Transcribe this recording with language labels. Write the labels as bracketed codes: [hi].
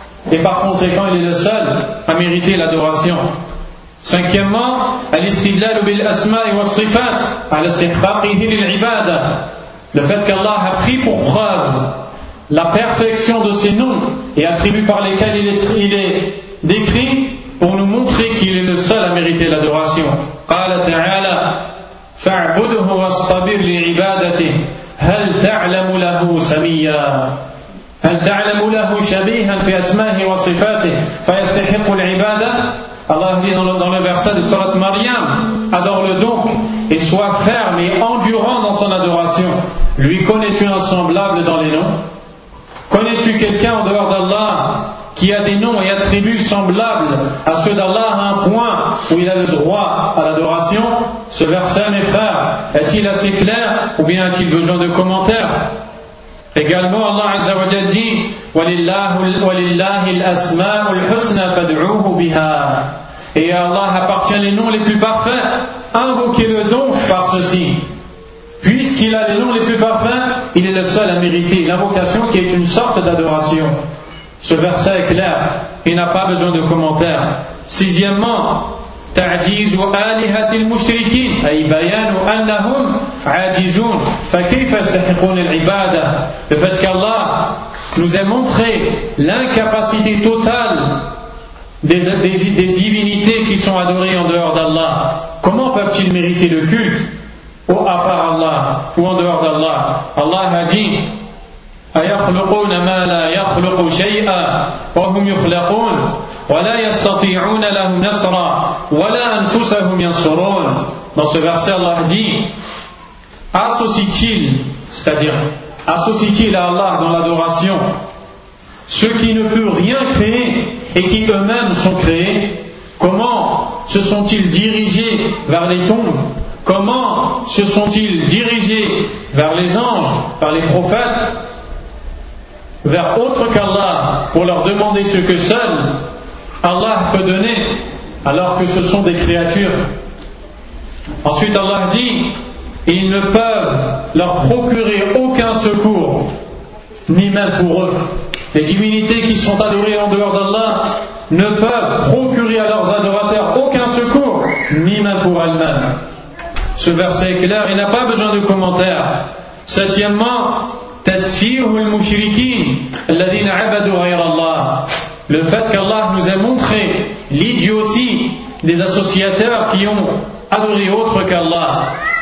[fr] Et par conséquent, il est le seul à mériter l'adoration. Cinquièmement, [ar] al-istidlal bil asma'i wa sifat ala istihqaqihi lil ibada. [fr] Le fait qu'Allah a pris pour preuve la perfection de ses noms et attributs par lesquels il est décrit pour nous montrer qu'il est le seul à mériter l'adoration. [ar] قال تعالى فاعبده واصطبر لعبادته هل تعلم له سميا هل تعلم له شبيها في أسمائه وصفاته فيستحق العبادة. [fr] Allah dit dans le verset de sourate Maryam, adore-le donc et sois ferme et endurant dans son adoration. Lui connais-tu un semblable dans les noms? Connais-tu quelqu'un en dehors d'Allah qui a des noms et attributs semblables à ceux d'Allah à un point où il a le droit à l'adoration? Ce verset, mes frères, est-il assez clair ou bien a-t-il besoin de commentaires? Également, Allah Azza wa Jalla dit [ar] وَلِلَّهِ الْأَسْمَاءُ الْحُسْنَ فَدْعُوهُ بِهَا. [fr] Et à Allah appartient les noms les plus parfaits, invoquez-le donc par ceci. Puisqu'il a les noms les plus parfaits, il est le seul à mériter l'invocation qui est une sorte d'adoration. Ce verset est clair, il n'a pas besoin de commentaires. Sixièmement, [ar] تَعْجِيزُ آلِهَةِ الْمُشْرِكِينَ أَيْ بَيَانُ أَنَّهُمْ عَاجِزُونَ فَكَيْفَ يَسْتَحِقُونَ الْعِبَادَةَ. [fr] Le fait qu'Allah nous ait montré l'incapacité totale des divinités qui sont adorées en dehors d'Allah. Comment peuvent-ils mériter le culte ou à part Allah ou en dehors d'Allah? Allah a dit [ar] أَيَخْلُقُونَ مَا لَا يَخْلُقُ شَيْئًا وَهُمْ يُخْلَقُونَ وَلَا يَسْتَطِيعُونَ لَهُ نَصْرًا وَلَا أَنفُسَهُمْ يَنصُرُونَ. [fr] Dans ce verset, Allah dit, associe-t-il à Allah dans l'adoration ceux qui ne peuvent rien créer et qui eux-mêmes sont créés? Comment se sont-ils dirigés vers les tombes? Comment se sont-ils dirigés vers les anges, vers les prophètes, vers autre qu'Allah pour leur demander ce que seul Allah peut donner, alors que ce sont des créatures? Ensuite Allah dit, ils ne peuvent leur procurer aucun secours, ni même pour eux. Les divinités qui sont adorées en dehors d'Allah ne peuvent procurer à leurs adorateurs aucun secours, ni même pour elles-mêmes. Ce verset est clair, il n'a pas besoin de commentaire. Septièmement, [ar] تَسْفِيرُ الْمُشْرِكِينَ الَّذِينَ عَبَدُوا غَيْرَ اللَّهِ. [fr] Le fait qu'Allah nous ait montré l'idiotie des associateurs qui ont adoré autre qu'Allah.